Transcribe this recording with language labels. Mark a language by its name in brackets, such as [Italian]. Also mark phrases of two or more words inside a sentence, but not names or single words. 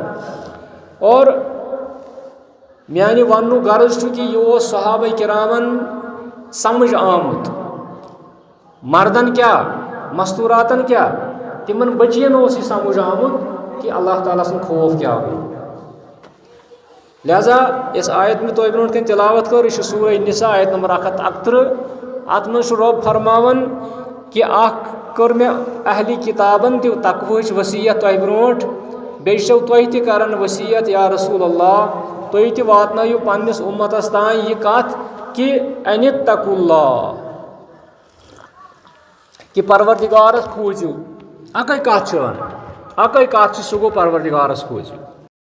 [Kashmiri] اور میانہِ وننُک غرض چھُ کہ یہِ اوس صحابہ کرامن سمجھ آمُت. مردن کیٛاہ مستوٗراتن کیٛاہ تِمن بچین اوس یہِ سمجھ آمُت کہ اللہ تعالیٰ سُنٛد خوف کیٛاہ گوٚو. لہذا یۄس آیت مےٚ تۄہہِ برونٛٹھ کَنۍ تِلاوت کٔر یہِ چھِ سورہ نساء آیت نمبر 131. اتھ منٛز چھُ رۄب فرماوان کہ اکھ کٔر مےٚ اہلِ کِتابن تہِ تقوہٕچ وصیت تۄہہِ برونٛٹھ، بیٚیہِ چھو تۄہہِ تہِ کران وصیت [Arabic] یا رسول اللہ [Kashmiri] تُہۍ تہِ واتنٲیِو پننِس اُمتس تام یہِ کتھ کہ [Arabic] ان اتقوا اللہ [Kashmiri] کہ پروردگارس کھوٗژِو. اکٕے کتھ چھِ ونان، اکٕے کتھ چھِ سُہ گوٚو پروردگارس کھوٗژِو.